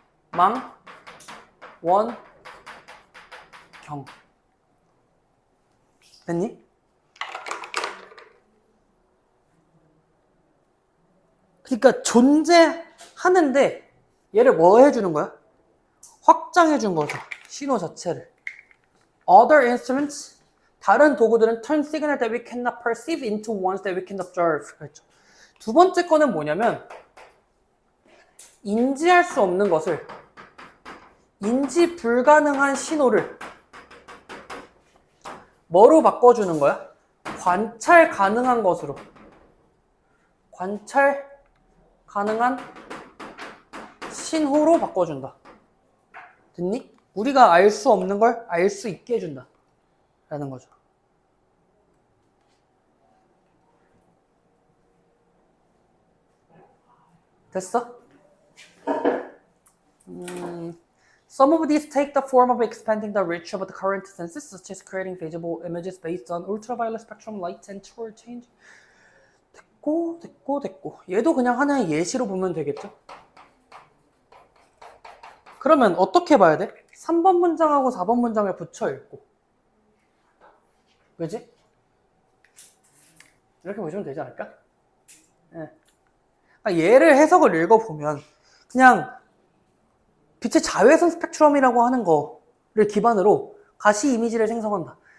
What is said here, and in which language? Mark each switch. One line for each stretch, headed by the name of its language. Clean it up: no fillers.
Korean: 망, 원, 경. 됐니? 그러니까 존재하는데 얘를 뭐 해주는 거야? 확장해 준 거죠. 신호 자체를.
English: Other instruments,
Korean: 다른 도구들은
English: turn signal that we cannot perceive into ones that we can observe.
Korean: 그렇죠. 두 번째 거는 뭐냐면 인지할 수 없는 것을 인지 불가능한 신호를 뭐로 바꿔주는 거야? 관찰 가능한 것으로. 관찰 가능한 신호로 바꿔준다. 됐니? 우리가 알 수 없는 걸 알 수 있게 해준다. 라는 거죠. 됐어?
English: Some of these take the form of expanding the reach of the current senses, such as creating visible images based on ultraviolet spectrum, light, and temperature change.
Korean: 됐고. 얘도 그냥 하나의 예시로 보면 되겠죠? 그러면 어떻게 봐야 돼? 3번 문장하고 4번 문장을 붙여 읽고. 그지? 이렇게 보시면 되지 않을까? 네. 얘를 해석을 읽어보면 그냥 빛의 자외선 스펙트럼이라고 하는 거를 기반으로 가시 이미지를 생성한다.